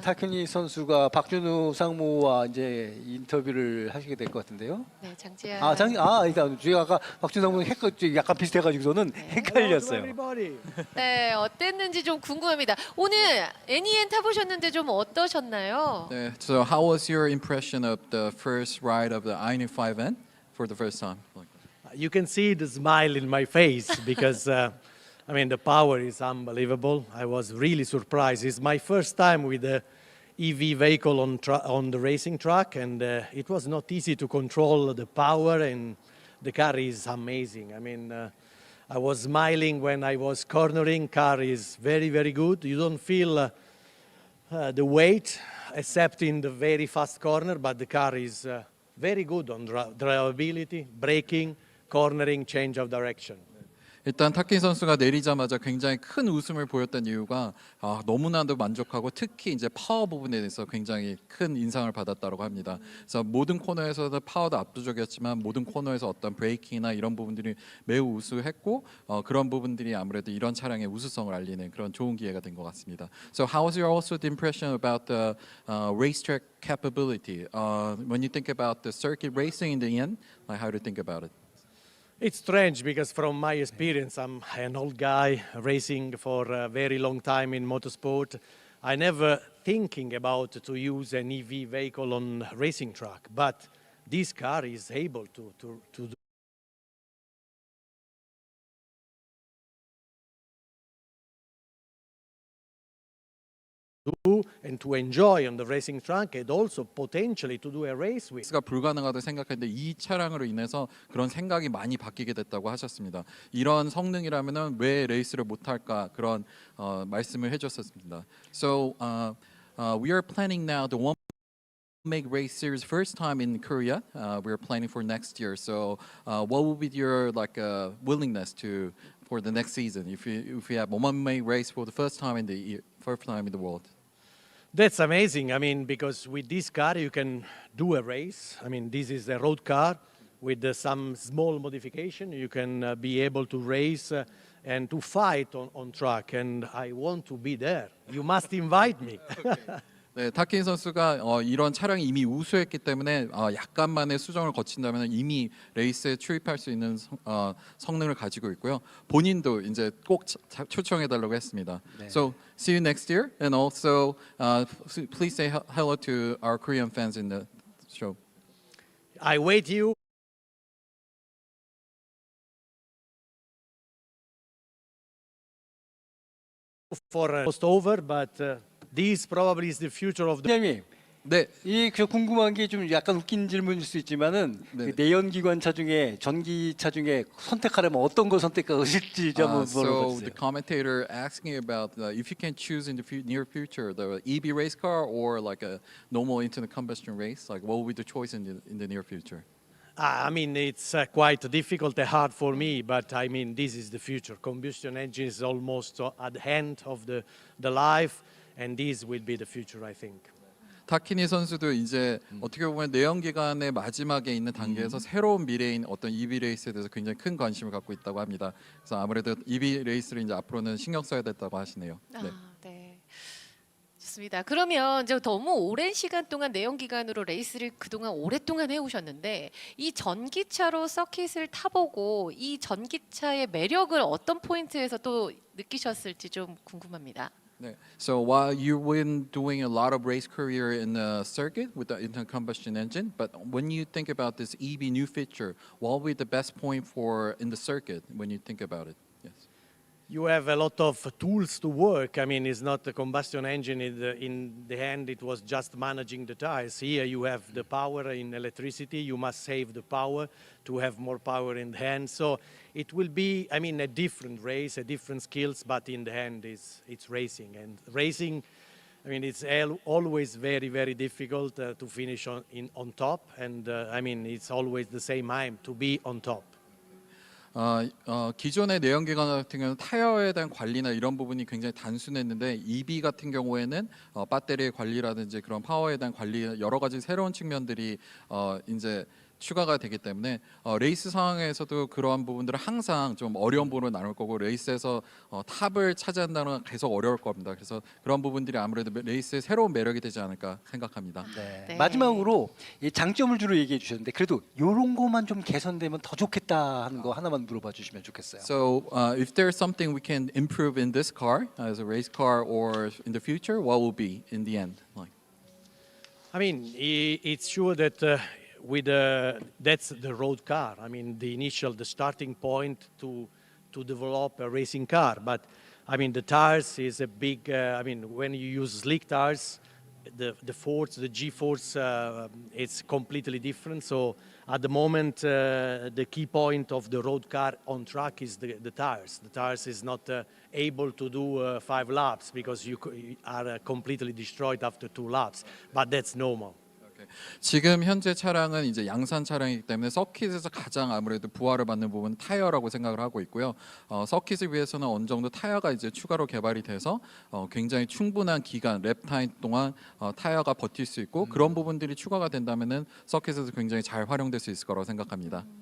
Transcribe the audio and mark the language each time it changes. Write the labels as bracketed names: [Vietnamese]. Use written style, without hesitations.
[Korean] 타케니 선수가 박준우 상무와 이제 인터뷰를 하시게 될 것 같은데요. 네, 장지아. 일단 제가 아까 박준우 상무 약간 비슷해가지고서는 헷갈렸어요. 네, 어땠는지 좀 궁금합니다. 오늘 NEN 타보셨는데 좀 어떠셨나요? [English] So how was your impression of the first ride of the Ioniq 5N for the first time? You can see the smile in my face because, I mean, the power is unbelievable. I was really surprised. It's my first time with a EV vehicle on the racing track, and it was not easy to control the power, and the car is amazing. I mean, I was smiling when I was cornering. Car is very, very good. You don't feel the weight except in the very fast corner, but the car is very good on drivability, braking, cornering, change of direction. [Korean] 일단 타키 선수가 내리자마자 굉장히 큰 웃음을 보였던 이유가 너무나도 만족하고 특히 이제 파워 부분에 대해서 굉장히 큰 인상을 받았다고 합니다. 그래서 모든 코너에서도 파워도 압도적이었지만 모든 코너에서 어떤 브레이킹이나 이런 부분들이 매우 우수했고 그런 부분들이 아무래도 이런 차량의 우수성을 알리는 그런 좋은 기회가 된 것 같습니다. [English] So how was your also the impression about the racetrack capability? When you think about the circuit racing in the end, like how do you think about it? It's strange because from my experience, I'm an old guy racing for a very long time in motorsport. I never thinking about to use an EV vehicle on racing track, but this car is able to do and to enjoy on the racing track and also potentially to do a race with. [Korean] 가 불가능하다고 생각했는데 이 차량으로 인해서 그런 생각이 많이 바뀌게 됐다고 하셨습니다. 이런 성능이라면은 왜 레이스를 못 할까 그런 말씀을 해줬었습니다. [English] So we are planning now the one make race series first time in Korea. We're planning for next year. So what will be your willingness to for the next season if we have one make race for the first time in the world? That's amazing. I mean, because with this car you can do a race. I mean, this is a road car with some small modification. You can be able to race and to fight on track. And I want to be there. You must invite me. [Korean] 네, 타킨 선수가 이런 차량이 이미 우수했기 때문에 약간만의 수정을 거친다면 이미 레이스에 출입할 수 있는 성능을 가지고 있고요. 본인도 이제 꼭 초청해달라고 했습니다. 네. [English] So see you next year, and also please say hello to our Korean fans in the show. I wait you. For almost over, but this probably is the future of the. [Korean] 팀장님, 네, 저 궁금한 게 좀 약간 웃긴 질문일 수 있지만은 네. 그 내연기관차 중에 전기차 중에 선택하려면 어떤 걸 선택하실지 좀 한번 [English] so [Korean] 물어보세요. [English] the commentator asking about if you can choose in the near future the EV race car or like a normal internal combustion race, like what will be the choice in the near future? I mean, it's quite difficult and hard for me, but I mean, this is the future. Combustion engine is almost at the end of the life, and this will be the future, I think. [Korean] 타키니 선수도 이제 어떻게 보면 내연기관의 마지막에 있는 단계에서 새로운 미래인 어떤 EV 레이스에 대해서 굉장히 큰 관심을 갖고 있다고 합니다. 그래서 아무래도 EV 레이스를 이제 앞으로는 신경 써야 됐다고 하시네요. 네. 네. 좋습니다. 그러면 이제 너무 오랜 시간 동안 내연기관으로 레이스를 그동안 오랫동안 해오셨는데 이 전기차로 서킷을 타보고 이 전기차의 매력을 어떤 포인트에서 또 느끼셨을지 좀 궁금합니다. 네. [English] So while you've been doing a lot of race career in the circuit with the internal combustion engine, but when you think about this EV new feature, what will be the best point for in the circuit when you think about it? Yes. You have a lot of tools to work. I mean, it's not a combustion engine in the end, it was just managing the tires. Here you have the power in electricity, you must save the power to have more power in the hand. So it will be, I mean, a different race, a different skills, but in the end it's racing. And racing, I mean, it's always very, very difficult to finish on top. And I mean, it's always the same aim, to be on top. [Korean] 기존의 내연기관 같은 경우는 타이어에 대한 관리나 이런 부분이 굉장히 단순했는데 EV 같은 경우에는 배터리의 관리라든지 그런 파워에 대한 관리 여러 가지 새로운 측면들이 이제 추가가 되기 때문에 레이스 상황에서도 그러한 부분들은 항상 좀 어려운 부분으로 나눌 거고 레이스에서 탑을 차지한다는 건 계속 어려울 겁니다. 그래서 그런 부분들이 아무래도 레이스의 새로운 매력이 되지 않을까 생각합니다. 네. 네. 마지막으로 이 장점을 주로 얘기해 주셨는데 그래도 이런 것만 좀 개선되면 더 좋겠다 하는 거 하나만 물어봐 주시면 좋겠어요. [English] So if there's something we can improve in this car as a race car or in the future, what will be in the end? Like? I mean, it's sure that that's the road car. I mean, the starting point to develop a racing car. But I mean, the tires is a big. I mean, when you use slick tires, the force, the G-force, it's completely different. So at the moment, the key point of the road car on track is the tires. The tires is not able to do 5 laps because you are completely destroyed after 2 laps. But that's normal. [Korean] 지금 현재 차량은 이제 양산 차량이기 때문에 서킷에서 가장 아무래도 부하를 받는 부분은 타이어라고 생각을 하고 있고요. 서킷을 위해서는 어느 정도 타이어가 이제 추가로 개발이 돼서 굉장히 충분한 기간 랩 타임 동안 타이어가 버틸 수 있고 그런 부분들이 추가가 된다면은 서킷에서 굉장히 잘 활용될 수 있을 거라고 생각합니다.